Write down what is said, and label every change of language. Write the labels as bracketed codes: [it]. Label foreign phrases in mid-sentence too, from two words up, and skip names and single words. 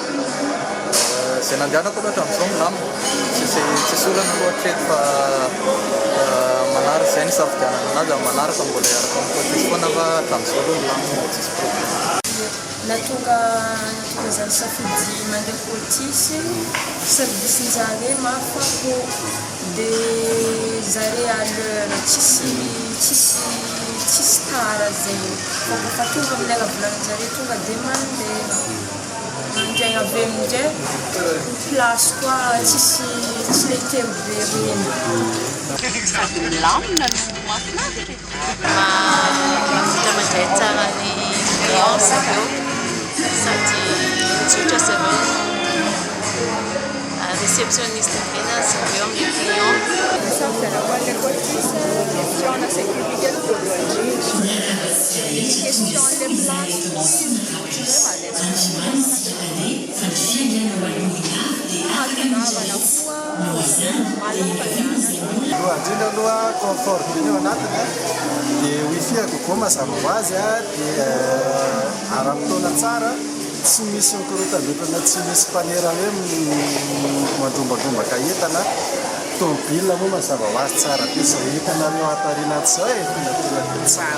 [mg] zay nandehanako loatra amin'izao milamina tsisy olana lohatreto fa manara zay ny safidianana anazy manaraka mbola araka amin'ny côtisy foana fa hatramin'izao aloha milamina tsisy problème natonga zany safidy mandeha Cotis service-njare mafako dia zare [fr] à l'heure [mg] tsisy tara zegny fa tonga amin'ny lera volanin-jare tonga dia mandeha mandray avy amin'izay place koa tsisy le telo be reny lamina no mahafinaritra mandray tsara ny client zareo sady tsotra zareo réceptionniste tena zareo amin'ny client [fr] question la sécurité question les places [mg] indrindra aloha confort be eo anatiny dia wifi akokoa mazava ho azy dia ara-potoana tsara tsy misy mikorotabetana tsy misy mpanera hoe mandrombadombaka entana tomobile moa mazava ho azy tsara dia zay hitanareo atarina zao tena tsara